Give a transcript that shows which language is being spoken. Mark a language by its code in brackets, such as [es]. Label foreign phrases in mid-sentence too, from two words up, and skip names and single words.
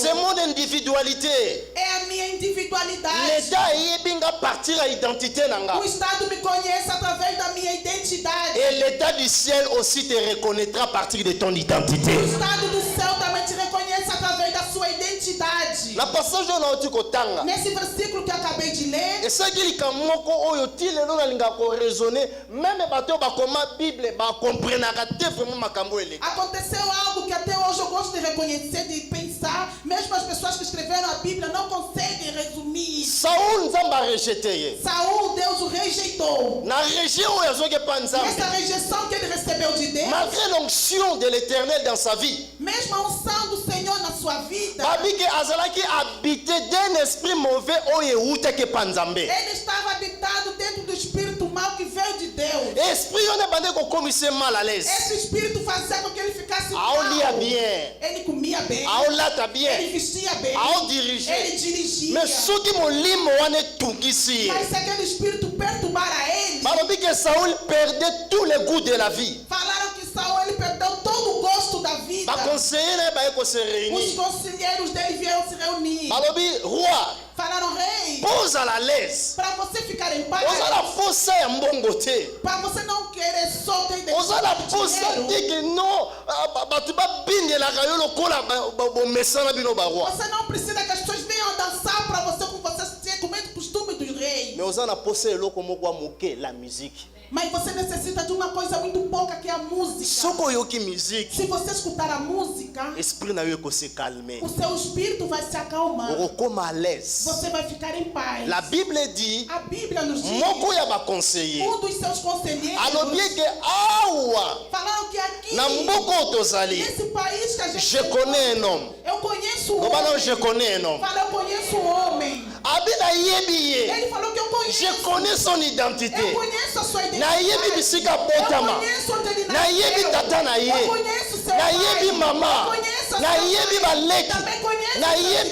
[fr] C'est mon individualité. [pt] É a minha individualidade. [ln] L'état eyebi nga [fr] partir à identité [ln] na nga. [pt] O Estado me conhece através da minha identidade. [fr] Et l'état du ciel aussi te reconnaîtra à partir de ton identité. [pt] O Estado do céu também te reconhece através da sua identidade. [ln] Na passage oyo nauti kotanga [pt] Nesse versículo que eu acabei de ler, [ln] esaki likambo moko oyo ti lelo nalinga koraisonne meme bato oyo bakoma bible bakomprenaka te vraiment makambo eleki. [pt] aconteceu algo que até hoje eu gosto de reconhecer, de pensar. Mesmo as pessoas que escreveram a Bíblia não conseguem resumir isso. [ln] Saul nzambe arejete ye [pt] Saul, Deus o rejeitou. [ln] na rejet oyo azoki epa nzambe. [pt] Essa rejeição que ele recebeu de Deus, [fr] Malgré l'onction de l'éternel dans sa vie, [pt] mesmo a unção do Senhor na sua vida, [ln] babiki azalaki [fr] habité d'un esprit mauvais [ln] oyo eutaki epa nzambe. [pt] ele estava habitado dentro do espírito mau que veio de Deus. [ln] Esprit oyo ebandi kokomisa [fr] mal à l'aise. [pt] Esse espírito fazia com que ele ficasse [ln] aolia mal. bien, [pt] Ele comia bem, [ln] aolata [pt] ele [ln] bien, [pt] vestia bem, [ln] aodirige. [pt] ele dirigia. [ln] Mais soki molimo wana etungisi ye, [pt] Mas se aquele espírito perturbara ele, [fr] balobi que Saul perdait tous les goûts de la vie. [pt] falaram que Saul ele perdeu todo o gosto da vida. [ln] Baconseiller na ye baye kose Os réunir. [pt] conselheiros dele vieram se reunir. [ln] Balobi roi, [pt] Falaram, rei, [ln] ozala [fr] à l'aise, [pt] para você ficar em paz, [ln] ozala posa ya mbongo te, [pt] para você não querer só ter [ln] ozala posa te que non bato babindelaka yo lokola bomesana bino baroi. [pt] Você não precisa que as pessoas venham dançar para você como você tem como é o costume dos reis. [ln] Mais oza na posa eloko moko ya moke, [fr] la musique. [pt] Mas você necessita de uma coisa muito pouca que é a música. [ln] Soko oyoki musique, [pt] Se você escutar a música, [ln] esprit na yo ekose calmer, [pt] o seu espírito vai se acalmar. [ln] okokoma [fr] à l'aise. [pt] Você vai ficar em paz. [fr] La Bible dit [pt] A Bíblia nos diz, [ln] moko ya baconseiller [pt] um dos seus conselheiros [ln] alobi eke awa [pt] falaram que aqui, [ln] na mboka oyo tozali, [pt] nesse país que a gente [fr] je connais un homme. [pt] eu conheço um [ln] Loba non, [pt] homem. [fr] je connais un homme. [pt] Fala, eu conheço um homem. [ln] Abi nayebi ye, [pt] Ele falou que eu conheço. [fr] je connais son [pt] Eu identité. conheço a sua identidade. [ln] Nayebi bisika [pt] Eu [ln] botama, [pt] conheço onde ele [ln] nayebi [pt] nasceu. [ln] tata na ye, [pt] Eu conheço seu [ln] nayebi [pt] pai. [ln] mama, [pt] Eu conheço a [ln] nayebi [pt] sua mãe. [ln] baleki, [pt] Também conheço [ln] nayebi